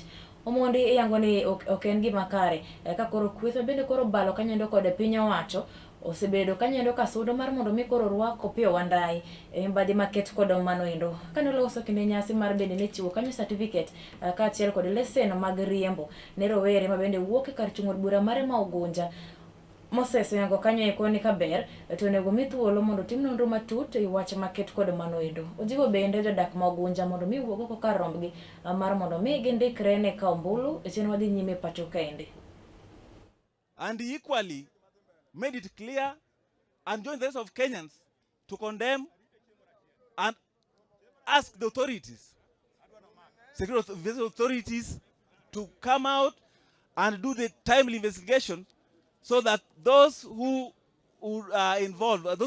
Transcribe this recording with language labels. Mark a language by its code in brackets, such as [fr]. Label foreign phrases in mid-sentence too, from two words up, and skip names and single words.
[luo] Omondi yango ni ok en gima kare ka koro kwetho bende koro balo kanyendo kod piny owacho osebedo kanyendo kasudo mar mondo mi koro rwako Opiyo Wandayi mbadhi maket kod mano endo kane loso kinde nyasi mar bende ne chiwo kanyo certificate ka achiel kod lesen mag riembo ne rowere mabende wuok kar chung od bura mare ma Ugunja. Moses yango kanyo eko ni kaber to nego mi thuolo mondo tim nonro matut e wach maket kod mano endo. Ojiwo bende jodak ma Ugunja mondo mi wuogo ko kar rombgi mar mondo mi gindikre ne ka ombulu e chenro wadhi nyime pacho kaendi. [en] And equally made it clear and joined the rest of Kenyans to condemn and ask the authorities, security authorities, to come out and do the timely investigation so that those who are involved